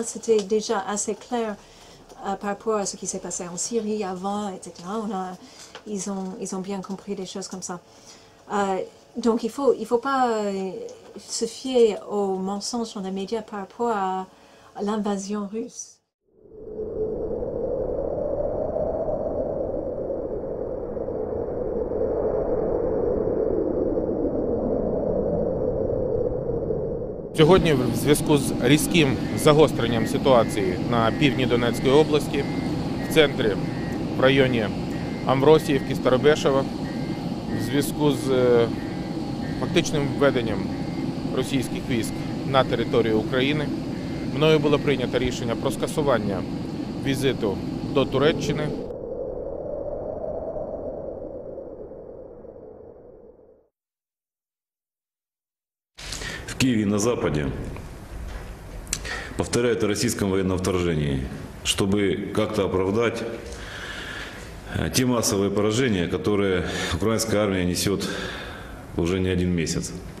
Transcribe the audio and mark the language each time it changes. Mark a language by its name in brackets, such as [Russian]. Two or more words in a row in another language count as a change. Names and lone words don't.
[French] C'était déjà assez clair par rapport à ce qui s'est passé en Syrie avant, etc. Ils ont bien compris des choses comme ça. Donc il faut pas se fier aux mensonges dans les médias par rapport à l'invasion russe. [Ukrainian] Сьогодні в зв'язку з різким загостренням ситуації на півдні Донецької області, в центрі, в районі Амвросіївки, Старобешева, в зв'язку з фактичним введенням російських військ на територію України, мною було прийнято рішення про скасування візиту до Туреччини. [Russian] В Киеве и на Западе повторяют о российском военном вторжении, чтобы как-то оправдать те массовые поражения, которые украинская армия несет уже не один месяц.